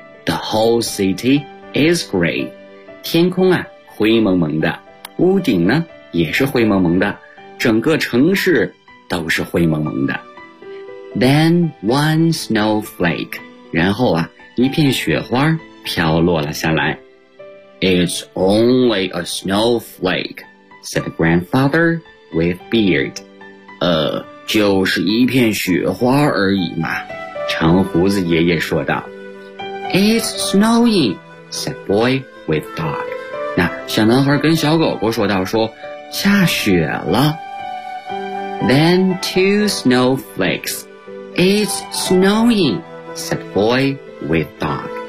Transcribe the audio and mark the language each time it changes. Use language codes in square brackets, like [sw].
[en] The whole city is gray. [zh] 天空啊灰蒙蒙的，屋顶呢也是灰蒙蒙的，整个城市都是灰蒙蒙的。 [en] Then one snowflake. [zh] 然后啊一片雪花飘落了下来。 [en] It's only a snowflake, said grandfather with beard. [zh] 就是一片雪花而已嘛，长胡子爷爷说道。 [en] It's snowing, said boy with dog. [zh] 那小男孩跟小狗狗说道，说下雪了。 [en] Then two snowflakes. It's snowing, said boy with dog.